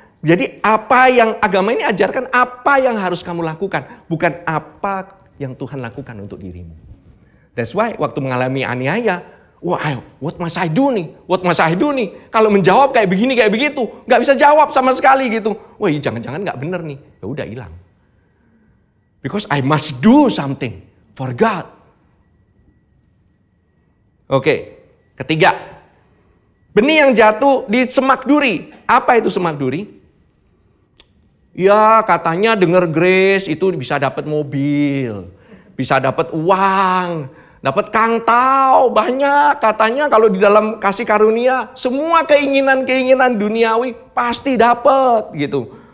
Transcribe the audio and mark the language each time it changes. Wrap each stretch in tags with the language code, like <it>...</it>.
<id>Jadi apa yang agama ini ajarkan, apa yang harus kamu lakukan. Bukan apa yang Tuhan lakukan untuk dirimu.</id> <en>That's why</en> <id>waktu mengalami aniaya.</id> <en>Wah, what must I do nih? What must I do</en> <id>nih? Kalau menjawab kayak begini, kayak begitu. Gak bisa jawab sama sekali gitu. Wah, jangan-jangan gak bener nih. Ya udah hilang.</id> <en>Because I must do something for God.</en> <id>Oke, ketiga. Benih yang jatuh di semak duri. Apa itu semak duri? Ya katanya dengar grace itu bisa dapat mobil. Bisa dapat uang. Dapat kangtau. Banyak katanya kalau di dalam kasih karunia. Semua keinginan-keinginan duniawi pasti dapat gitu.</id>